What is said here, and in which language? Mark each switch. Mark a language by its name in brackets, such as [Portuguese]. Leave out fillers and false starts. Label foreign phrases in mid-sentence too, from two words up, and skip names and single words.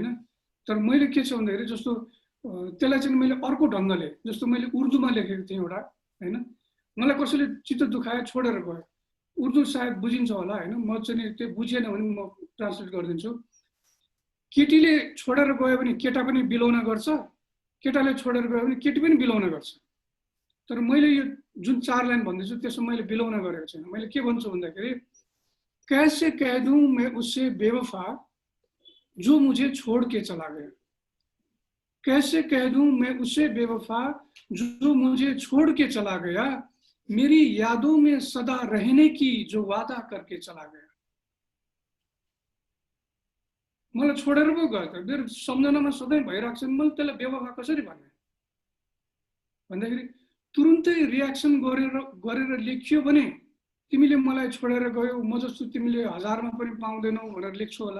[Nepali] तर मैले के छ भन्दाखेरि जस्तो त्यसलाई चाहिँ मैले अर्को ढङ्गले, जस्तो मैले उर्दूमा लेखेको थिएँ एउटा हैन, मलाई कसैले चित्त दुखायो छोडेर गयो, उर्दू सायद बुझिन्छ होला हैन, म चाहिँ त्यो बुझेन भने म ट्रान्सलेट गरिदिन्छु। केटीले छोडेर गयो भने केटा पनि बिलौना गर्छ, केटाले छोडेर गयो भने केटी पनि बिलौना गर्छ। तर मैले यो जुन 4 लाइन भन्दैछु त्यसमा मैले बिलौना गरेको छैन। मैले के भन्छु भन्दाखेरि [Urdu] کیسے کہہ دوں میں اس سے بے وفا جو مجھے چھوڑ کے چلا گیا، کیسے کہہ دوں میں اس سے بے وفا جو مجھے چھوڑ کے چلا گیا، میری یادوں میں سدا رہنے کی جو وعدہ کر کے چلا گیا. [Nepali] मलाई छोडेर पो गयो त, मेरो सम्झनामा सधैँ भइरहेको छ, मैले त्यसलाई बेवफा कसरी भन्ने भन्दाखेरि तुरुन्तै रियाक्सन गरेर लेखियो भने तिमीले मलाई छोडेर गयो, म जस्तो तिमीले 1000मा पनि पाउँदैनौ भनेर लेख्छु होला।